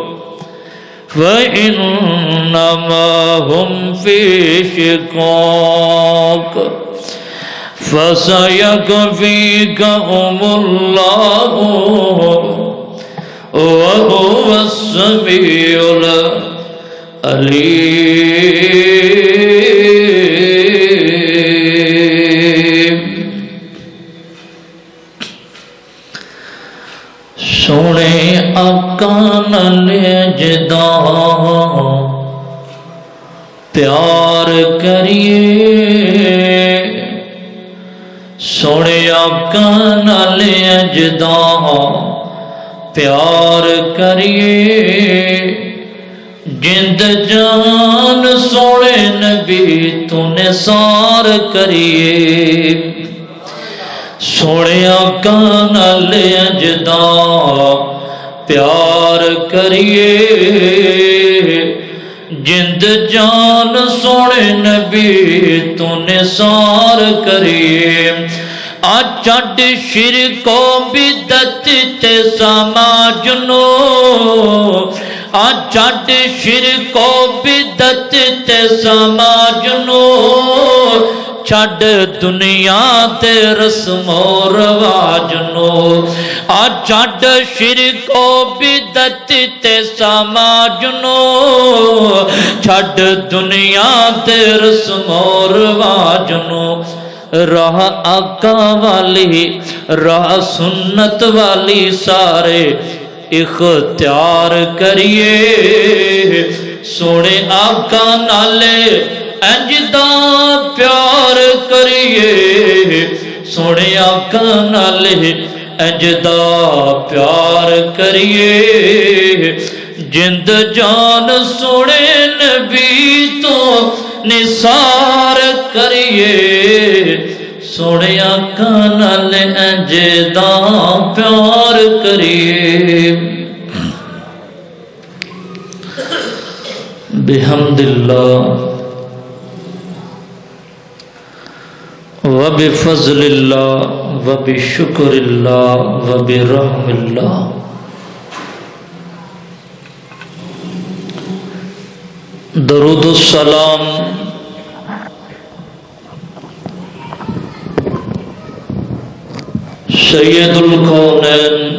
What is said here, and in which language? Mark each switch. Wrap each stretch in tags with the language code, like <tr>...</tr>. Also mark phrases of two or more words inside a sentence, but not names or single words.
<ar>فإنما هم في شقاق فسيكفيكهم الله وهو السميع العليم</ar> <pa>سونے آقا نال جدا پیار کریے سونے آقا نال جدا پیار کریے جند جان سونے نبی تو نثار کریے سونے آقا نال اجدا پیار کریے جند جان سونے نبی تو نثار کریے چڈ شرک و بدعت تے سماج نو چڈ شرک و بدعت تے سماج نو چھڈ دنیا تے رسم و رواج نو چھڈ شرک و بدعت تے سماج نو چھڈ دنیا تے رسم و رواج نو راہ آقا والی راہ سنت والی سارے اختیار کریے سونے آقا نالے انجدا پیار کریے سونے آقا نالے انجدا پیار کریے جند جان سونے نبی تو نثار کریے سونے آقا نال انجدا پیار کریے</pa> <ar>بحمد اللہ وبفضل اللہ وبشکر اللہ وبرحم اللہ درود السلام سید الکونین</ar>